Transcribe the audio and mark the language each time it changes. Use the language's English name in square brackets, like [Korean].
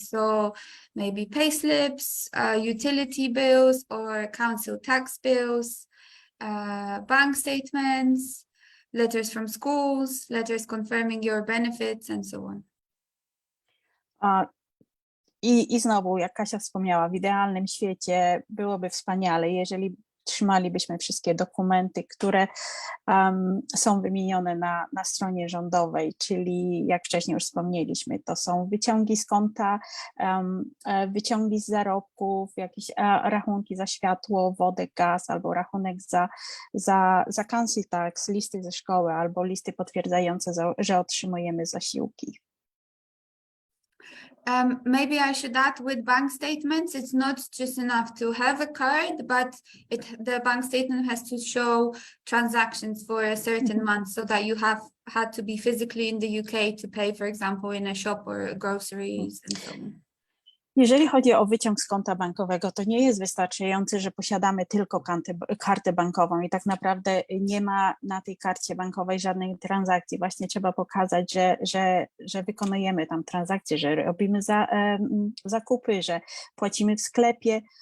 [English] So maybe payslips, utility bills or council tax bills, bank statements, letters from schools, letters confirming your benefits, and so on. [Polish] I znowu, jak Kasia wspomniała, w idealnym świecie byłoby wspaniale, jeżeli trzymalibyśmy wszystkie dokumenty, które są wymienione na stronie rządowej, czyli jak wcześniej już wspomnieliśmy, to są wyciągi z konta, wyciągi z zarobków, jakieś rachunki za światło, wodę, gaz, albo rachunek za council tax, listy ze szkoły, albo listy potwierdzające, że otrzymujemy zasiłki. [English] Maybe I should add, with bank statements, it's not just enough to have a card, but the bank statement has to show transactions for a certain month, so that you have had to be physically in the UK to pay, for example, in a shop or groceries and so on. [Polish] Jeżeli chodzi o wyciąg z konta bankowego, to nie jest wystarczające, że posiadamy tylko kartę bankową i tak naprawdę nie ma na tej karcie bankowej żadnej transakcji. Właśnie trzeba pokazać, że wykonujemy tam transakcje, że robimy zakupy, że płacimy w sklepie,